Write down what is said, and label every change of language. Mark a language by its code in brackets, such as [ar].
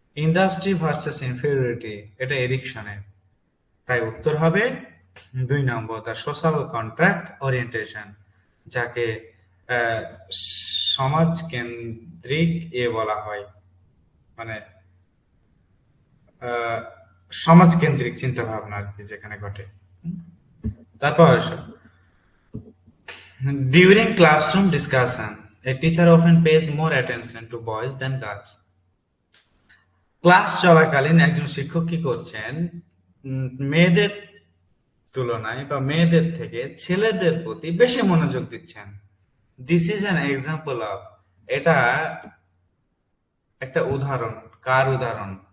[bn] Industry versus inferiority, এটা এরিকসনের। তাই উত্তর হবে 2 নম্বর, তার সোশ্যাল কন্ট্রাক্ট ওরিয়েন্টেশন, যাকে আহ, সমাজ কেন্দ্রিক বলা হয়, মানে আহ, সমাজ কেন্দ্রিক চিন্তা ভাবনা আর কি যেখানে ঘটে। তারপর আসো, [en] during classroom discussion, a teacher often pays more attention to boys than girls. [bn] Class চলাকালীন একজন শিক্ষক কি করছেন, মেয়েদের তুলনায় বা মেয়েদের থেকে ছেলেদের প্রতি বেশি মনোযোগ দিচ্ছেন। [en] this is an example of, [bn] এটা একটা উদাহরণ। কার উদাহরণ?